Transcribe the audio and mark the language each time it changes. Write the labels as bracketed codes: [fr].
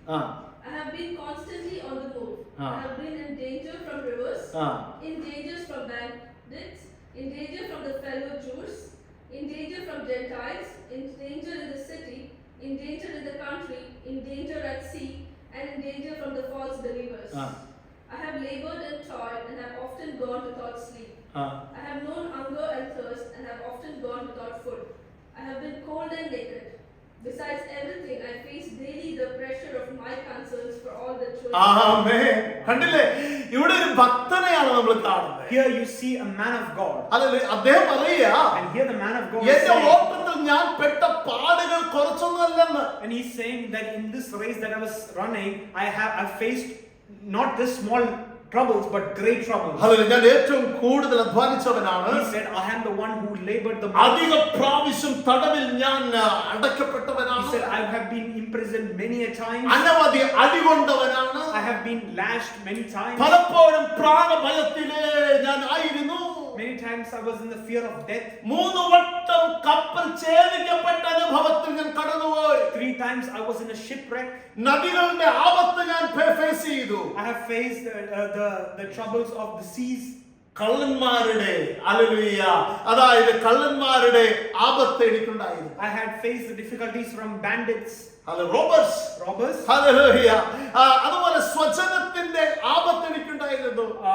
[en] I have been constantly on the move. I have been in danger from rivers, in dangers from bandits, in danger from the fellow Jews, in danger from Gentiles, in danger in the city, in danger in the country, in danger at sea, and in danger from the false believers. I have labored and toiled and have often gone without sleep. I have known hunger and thirst and have often gone without food. I have been cold and naked. Besides everything, I face daily the pressure of my concerns for all the children. [ml] ആമേൻ. കണ്ടില്ലേ, ഇവിടെ ഒരു ഭക്തനെയാണ് നമ്മൾ കാണുന്നത്. [en] here you see a man of God. [ml] Hallelujah. അദ്ദേഹം പറയുക, [en] And here the man of God is [ml] എന്റെ [en] saying, [ml] ഓട്ടത്തിൽ ഞാൻ പെട്ട പാടുകൾ കുറച്ചൊന്നുമല്ലെന്ന്. [en] and he's saying that in this race that I was running, I faced not just small troubles but great troubles. [ml] Hallelujah. ഞാൻ ഏറ്റവും കൂടുതൽ അധ്വാനിച്ചവനാണ്. [en] He said, I am the one who labored the [ml] അധിക [en] most. [ml] പ്രാവശ്യം തടവിൽ ഞാൻ [en] He [ml] അടക്കപ്പെട്ടവനാണ്. [en] said, I have been imprisoned many a time. [ml] അനവധി അടികൊണ്ടവനാണ്. [en] I have been lashed many times. [ml] പലപ്പോഴും പ്രാണഭയത്തിലേ ഞാൻ ആയിരുന്നു. [en] Many times I was in the fear of death. [ml] 3 വട്ടം കപ്പൽ ഛേദിക്കപ്പെട്ട അനുഭവത്തിൽ ഞാൻ കടന്നുപോയി. [en] 3 times I was in a shipwreck. [ml] നദികളുടെ ആപത്ത് ഞാൻ ഫേസ് ചെയ്തു. [en] I have faced the troubles of the seas. [ml] കള്ളന്മാരുടെ ഹല്ലേലൂയ, അതായത് കള്ളന്മാരുടെ ആപത്ത് എനിക്കുണ്ടായിരുന്നു. [en] I had faced the difficulties from bandits, robbers. Hallelujah. [ml] അതുപോലെ സ്വജനത്തിന്റെ ആപത്ത് എനിക്കുണ്ടായിരുന്നു.